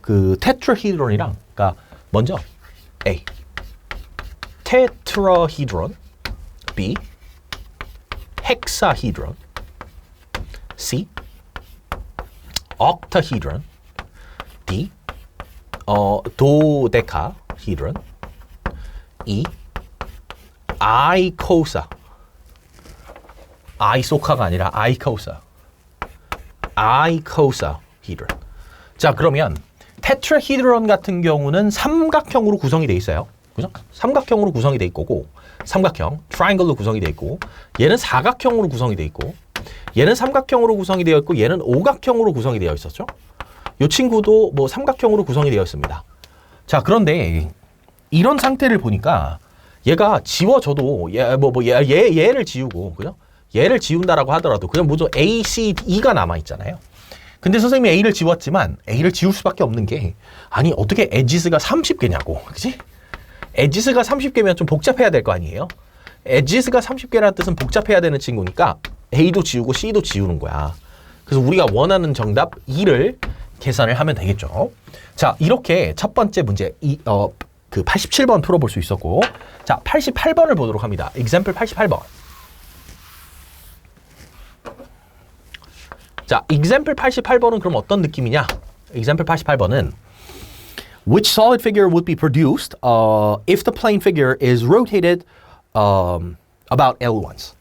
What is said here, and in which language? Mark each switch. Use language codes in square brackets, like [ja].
[ko] 그 테트라헤드론이랑, 그러니까 먼저 A 테트라헤드론, B 헥사헤드론, C octahedron, D dodecahedron, E icosa, isoca가 아니라 icosahedron. 자, 그러면 테트라헤드론 같은 경우는 삼각형으로 구성이 돼 있어요. 그죠? 삼각형으로 구성이 돼 있고, 삼각형 트라이앵글로 구성이 돼 있고, 얘는 사각형으로 구성이 돼 있고, 얘는 삼각형으로 구성이 되어 있고, 얘는 오각형으로 구성이 되어 있었죠. 이 친구도 뭐 삼각형으로 구성이 되어 있습니다. 자, 그런데 이런 상태를 보니까 얘가 지워져도 얘를 지우고, 그죠? 얘를 지운다라고 하더라도 그냥 뭐죠? A, C, E가 남아 있잖아요. 근데 선생님이 A를 지웠지만 A를 지울 수밖에 없는 게, 아니 어떻게 edges가 30개냐고, 그지? edges가 30개면 좀 복잡해야 될 거 아니에요? edges가 30개라는 뜻은 복잡해야 되는 친구니까 A도 지우고 C도 지우는 거야. 그래서 우리가 원하는 정답 2를 계산을 하면 되겠죠. 자, 이렇게 첫 번째 문제 그 87번 풀어볼 수 있었고, 자, 88번을 보도록 합니다. example 88번. 자, example 88번은 그럼 어떤 느낌이냐? [en] example [ko] 88번은 [en] which solid figure would be produced if the plane figure is rotated about L once.